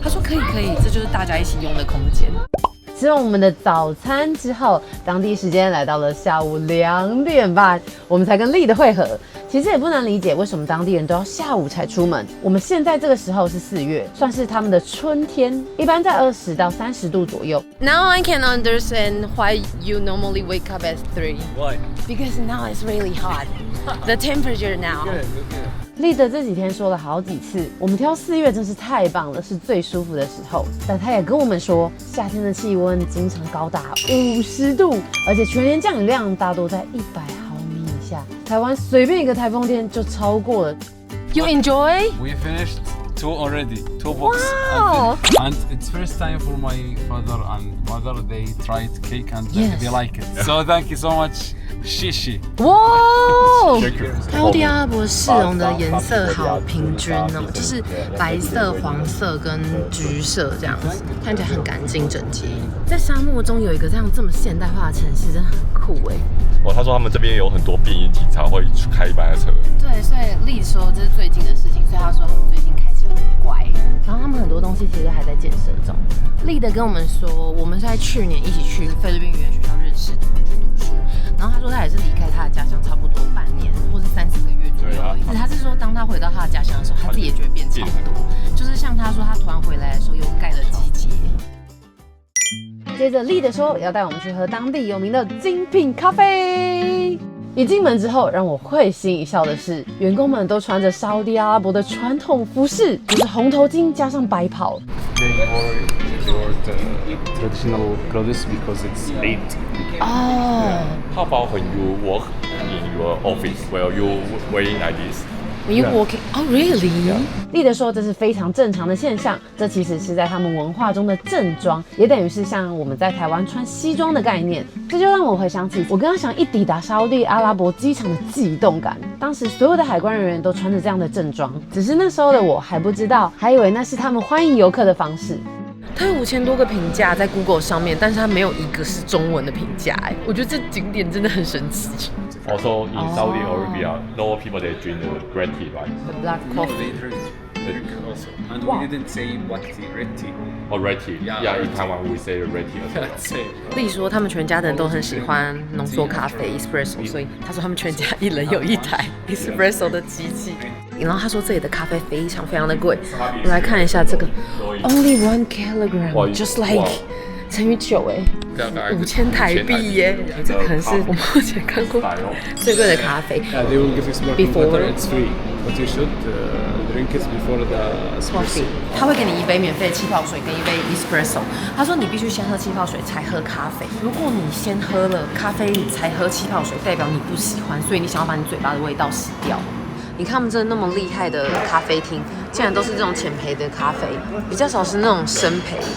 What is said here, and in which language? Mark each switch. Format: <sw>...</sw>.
<zh>他说：“可以，这就是大家一起用的空间。” 吃完我们的早餐之后，当地时间来到了下午2点半，我们才跟丽的会合。其实也不难理解为什么当地人都要下午才出门。我们现在这个时候是4月，算是他们的春天，一般在20到30度左右。</zh> <en>Now I can understand why you normally wake up at 3. Why? Because now it's really hot. The temperature now. Good.</en> <zh>丽的这几天说了好几次，我们挑4月真是太棒了，是最舒服的时候。但他也跟我们说，夏天的气温经常高达50度，而且全年降雨量大多在100毫米以下。台湾随便一个台风天就超过了。</zh> <en>You enjoy? We finished 2 already, 2 books. Wow! And it's first time for my father and mother. They tried cake and they like it. So thank you so much. Shishi.</en> <zh>哇！沙烏地阿拉伯市容的颜色好平均哦，就是白色、黄色跟橘色这样子，看起来很干净整洁。在沙漠中有一个这么现代化的城市，真的很酷哎。他说他们这边有很多便衣警察会开一般的车。对，所以丽说这是最近的事情，所以他说他们最近开起来很乖。然后他们很多东西其实还在建设中。丽的跟我们说，我们是在去年一起去菲律宾语言学校认识的，去读书。然后他说他也是离开他的家乡差不多半年或是3-4个月左右而已。他是说当他回到他的家乡的时候，他自己也觉得变超多。就是像他说他突然回来的时候又盖了机捷。接着丽的说要带我们去喝当地有名的精品咖啡。一进门之后，让我会心一笑的是，员工们都穿着沙地阿拉伯的传统服饰，就是红头巾加上白袍。</zh> <en>They wore the traditional clothes because it's Eid. 哦 How about when you work in your office? Well, you wearing like this. When you walking, oh really?</en> <zh>丽德说这是非常正常的现象，这其实是在他们文化中的正装，也等于是像我们在台湾穿西装的概念。这就让我回想起我刚刚想一抵达沙地阿拉伯机场的悸动感。当时所有的海关人员都穿着这样的正装，只是那时候的我还不知道，还以为那是他们欢迎游客的方式。它有5000多个评价在 Google 上面，但是它没有一个是中文的评价。我觉得这景点真的很神奇。</zh> <en>Also in Saudi Arabia, no people they drink the red tea, right? The black coffee. They drink also. And we didn't say black tea, red tea. Or red tea. Yeah. In Taiwan we say red tea as well. Same.</en> <zh>丽说他们全家的人都很喜欢浓缩咖啡 espresso， 所以他说他们全家一人有一台 espresso 的机器。然后他说这里的咖啡非常非常的贵，我来看一下这个 ，</zh> <en>only 1 kilogram，just like</en> <zh>乘以9，5000台币耶，这可能是我目前看过最贵的咖啡。</zh> <en>They will give you sparkling Before- water. It's free, but you should drink it before the espresso.</en> <zh>他会给你一杯免费的气泡水跟一杯 espresso。他说你必须先喝气泡水才喝咖啡。如果你先喝了咖啡你才喝气泡水，代表你不喜欢，所以你想要把你嘴巴的味道洗掉。你看他们这那么厉害的咖啡厅，竟然都是这种浅焙的咖啡，比较少是那种深焙。</zh>